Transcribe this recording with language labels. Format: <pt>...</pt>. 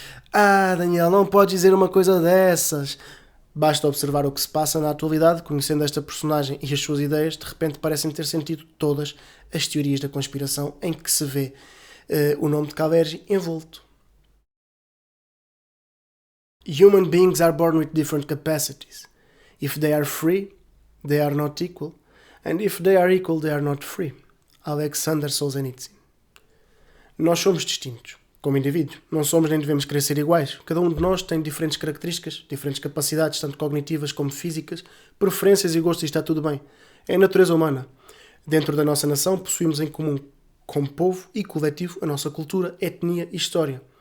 <pt>Ah, Daniel, não podes dizer uma coisa dessas. Basta observar o que se passa na atualidade, conhecendo esta personagem e as suas ideias, de repente parecem ter sentido todas as teorias da conspiração em que se vê o nome de Calvergi envolto.</pt> <en>Human beings are born with different capacities. If they are free, they are not equal, and if they are equal, they are not free. Alexander Solzhenitsyn.</en> <pt>Nós somos distintos. como indivíduos. Não somos nem devemos querer ser iguais. Cada um de nós tem diferentes características, diferentes capacidades, tanto cognitivas como físicas, preferências e gostos, e está tudo bem. É a natureza humana. Dentro da nossa nação, possuímos em comum, como povo e coletivo, a nossa cultura, etnia e história.</pt>